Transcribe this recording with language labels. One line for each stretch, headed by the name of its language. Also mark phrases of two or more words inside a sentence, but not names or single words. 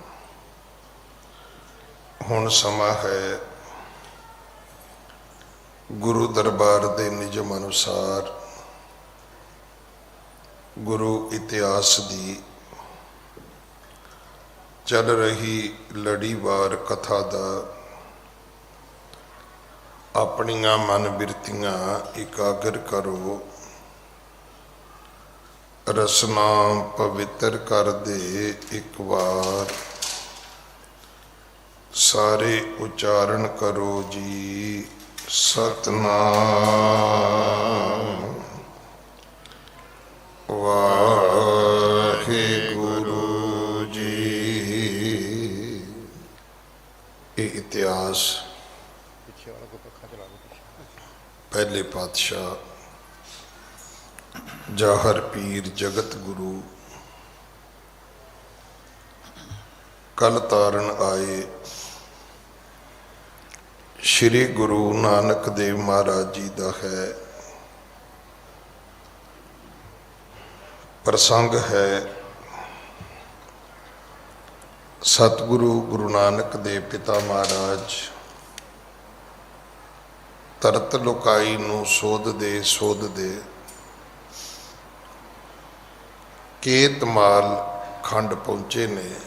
Punjabi: ਹੁਣ ਸਮਾਂ ਹੈ ਗੁਰੂ ਦਰਬਾਰ ਦੇ ਨਿਯਮ ਅਨੁਸਾਰ ਗੁਰੂ ਇਤਿਹਾਸ ਦੀ ਚੱਲ ਰਹੀ ਲੜੀਵਾਰ ਕਥਾ ਦਾ ਆਪਣੀਆਂ ਮਨ ਬਿਰਤੀਆਂ ਇਕਾਗਰ ਕਰੋ। ਰਸਨਾ ਪਵਿੱਤਰ ਕਰ ਦੇ ਇੱਕ ਬਾਰ, ਸਾਰੇ ਉਚਾਰਨ ਕਰੋ ਜੀ ਸਤਿਨਾਮ ਵਾਹਿਗੁਰੂ ਜੀ।
Hindi: ये इतिहास पहले पातशाह जाहर पीर जगत गुरु कल तारन आए श्री गुरु नानक देव महाराज जी का है।
Punjabi: ਪ੍ਰਸੰਗ ਹੈ ਸਤਿਗੁਰੂ ਗੁਰੂ ਨਾਨਕ ਦੇਵ ਪਿਤਾ ਮਹਾਰਾਜ ਤਰਤ ਲੁਕਾਈ ਨੂੰ ਸੋਧ ਦੇ ਕੇਤਮਾਲ ਖੰਡ ਪਹੁੰਚੇ ਨੇ।